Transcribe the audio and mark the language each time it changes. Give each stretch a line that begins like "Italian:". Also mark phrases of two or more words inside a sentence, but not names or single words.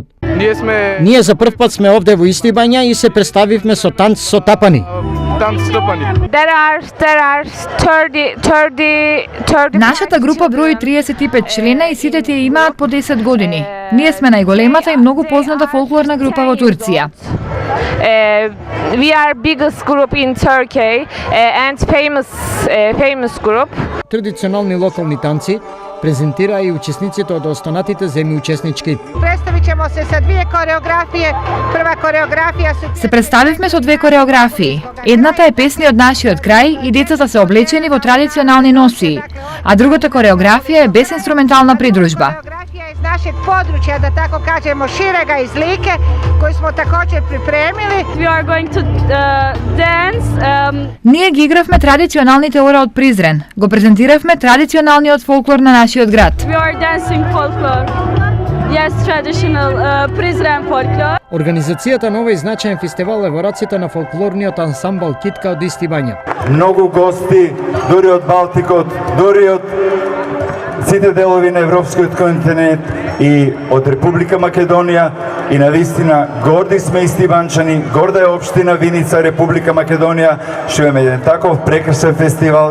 Macedonian: Ние за прв пат сме овде во Исти Бања и се представивме со танц со тапани. Нашата група брои 35 члена и сите тие имаат по 10 години. Ние сме најголемата и многу позната фолклорна група во Турција.
English: We are biggest group in Turkey and famous group.
Macedonian: Традиционални локални танци презентираа и учесниците од останатите земји учеснички.
Serbian: Представиќемо се со две кореографија. Прва кореографија
Macedonian: се представивме со две кореографии. Едната е песни од нашиот крај и децата се облечени во традиционални носии, а другата кореографија е без инструментална придружба.
Croatian: Iz našeg područja, da tako kažemo, širega iz Like, koju smo također pripremili.
English: We are going to dance.
Macedonian: Ние ги игравме традиционалните ора од Призрен. Го презентиравме традиционалниот фолклор на нашиот град.
English: We are dancing folklore. Yes, traditional Prizren folklore.
Macedonian: Организацијата на овој значаен фестивал е во раците на фолклорниот ансамбл Китка од Исти Бања. Многу гости, дури од Балтикот, дури од сите делови на Европскиот континент и од Република Македонија, и навистина горди сме истибанчани, горда е општина Виница, Република Македонија, што имаме еден таков прекрасен фестивал.